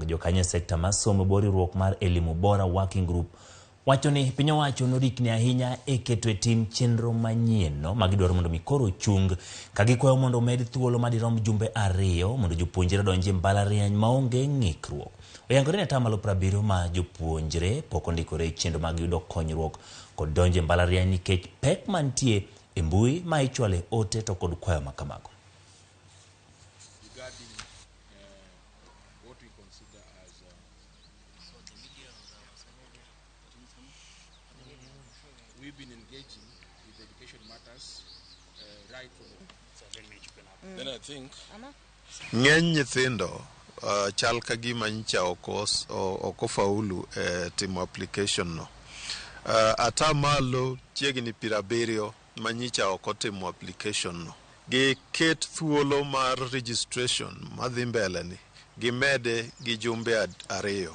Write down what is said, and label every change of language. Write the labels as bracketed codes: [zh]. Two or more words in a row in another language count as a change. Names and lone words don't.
[luo] Jokanyo sekta mar somo boriruok mar Elimu Bora Working Group wacho ni piny owacho norikni ahinya e keto e tim chenro manyien no magidwaro mondo mikoro chung ka gikwayo mondo med thuolo madirom jumbe 2 mondo jopuonjre donje mbalariany maonge ng'ikruok. Oyangore ni atamalo 70 ma jopuonjre pok ondikore chenro mag yudo konyruok kod donje mbalariany nikech pek mantie e mbui ma ichwale ote to kod kwayo makamago. [en] We've been engaging with education matters right from then I think [luo] ng'eny nyithindo chal ka gima nyicha oko faulu timo application no. Atamalo chiegni 70 manyicha oko timo application no. Gi ket thuolo mar registration madhi mbele ni gimede gi jumbe 2.